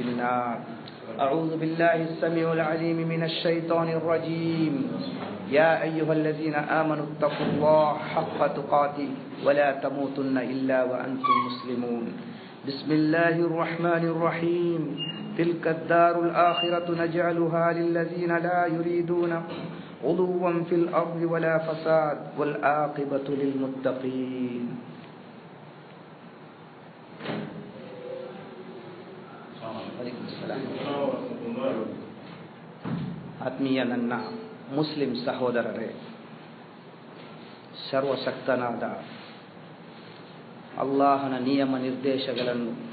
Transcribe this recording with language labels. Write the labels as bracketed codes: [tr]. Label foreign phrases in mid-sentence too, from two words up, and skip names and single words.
[ar] النار أعوذ بالله السميع العليم من الشيطان الرجيم يا أيها الذين آمنوا اتقوا الله حق تقاته ولا تموتن إلا وأنتم مسلمون بسم الله الرحمن الرحيم تلك الدار الآخرة نجعلها للذين لا يريدون علوا في الأرض ولا فساد والعاقبة للمتقين [kn] ಆತ್ಮೀಯ ನನ್ನ ಮುಸ್ಲಿಂ ಸಹೋದರರೇ, ಸರ್ವಶಕ್ತನಾದ ಅಲ್ಲಾಹನ ನಿಯಮ ನಿರ್ದೇಶಗಳನ್ನು